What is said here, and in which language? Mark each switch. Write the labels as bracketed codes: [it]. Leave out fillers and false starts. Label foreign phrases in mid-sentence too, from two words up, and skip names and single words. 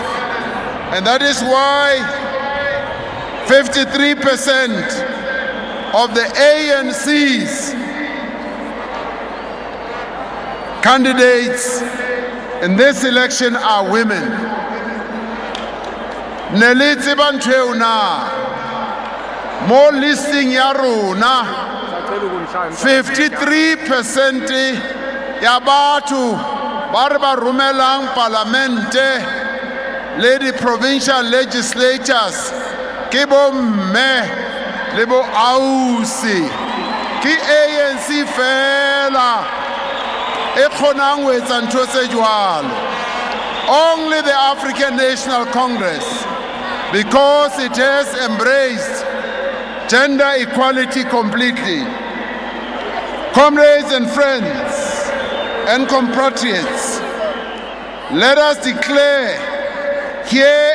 [en] And that is why 53% of the ANC's candidates in this election are women. [st] Nelitsi bantweuna, more listing ya rona, 53% ya batho ba re ba romelang parlamente le di [en] provincial legislatures [st] ke bo mme le bo ausi, ke ANC fela e kgonang ho etsa ntho tse jwalo. [en] Only the African National Congress, because it has embraced gender equality completely. Comrades and friends and compatriots, let us declare here